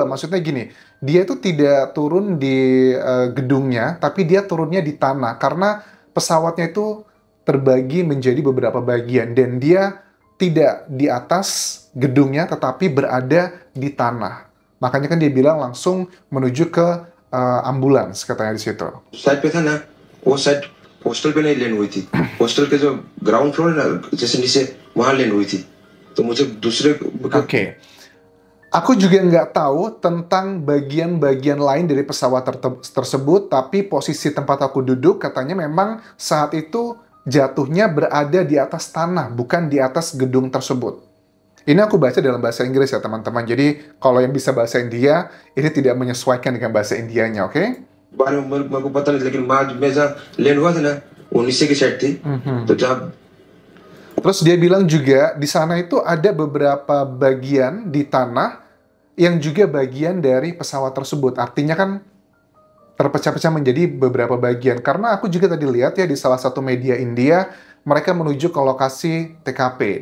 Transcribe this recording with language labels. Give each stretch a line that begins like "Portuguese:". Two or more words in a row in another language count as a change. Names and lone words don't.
Indonesian: Maksudnya gini, dia itu tidak turun di gedungnya, tapi dia turunnya di tanah karena pesawatnya itu terbagi menjadi beberapa bagian dan dia tidak di atas gedungnya tetapi berada di tanah. Makanya kan dia bilang langsung menuju ke ambulans katanya di situ.
Hindi: साइड पे था ना, वो साइड हॉस्टल पे नहीं लैंड हुई थी, हॉस्टल के जो
English: ground floor
Hindi: है ना, जैसे नीचे वहां लैंड हुई थी, तो मुझे दूसरे
Indonesian: Oke. Aku juga nggak tahu tentang bagian-bagian lain dari pesawat tersebut, tapi posisi tempat aku duduk katanya memang saat itu jatuhnya berada di atas tanah, bukan di atas gedung tersebut. Ini aku baca dalam bahasa Inggris ya teman-teman, jadi kalau yang bisa bahasa India, ini tidak menyesuaikan dengan bahasa Indianya, oke?
Hindi: बारे में मेरे को पता नहीं, लेकिन मैं जहाँ लैंड हुआ था ना, वो नीचे की साइड थी, तो जहाँ
Indonesian: Terus dia bilang juga di sana itu ada beberapa bagian di tanah yang juga bagian dari pesawat tersebut. Artinya kan terpecah-pecah menjadi beberapa bagian. Karena aku juga tadi lihat ya di salah satu media India, mereka menuju ke lokasi TKP.